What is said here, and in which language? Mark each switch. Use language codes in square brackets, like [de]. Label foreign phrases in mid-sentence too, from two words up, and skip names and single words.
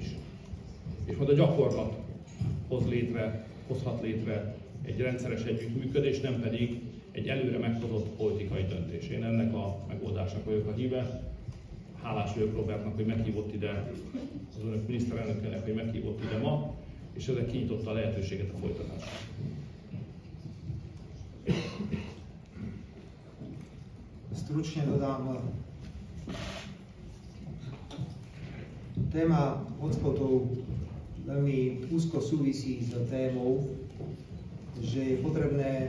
[hu] És majd a gyakorlat hozhat létre egy rendszeres együttműködés, nem pedig egy előre meghozott politikai döntés. Én ennek a megoldásnak vagyok a híve. Hálás vagyok Robertnak, hogy meghívott ide, az önök miniszterelnökének, hogy meghívott ide ma, és ezzel kinyitotta a lehetőséget a folytatásra. [sk] Stručne dodám, téma hotspotov veľmi úzko súvisí s témou, že je potrebné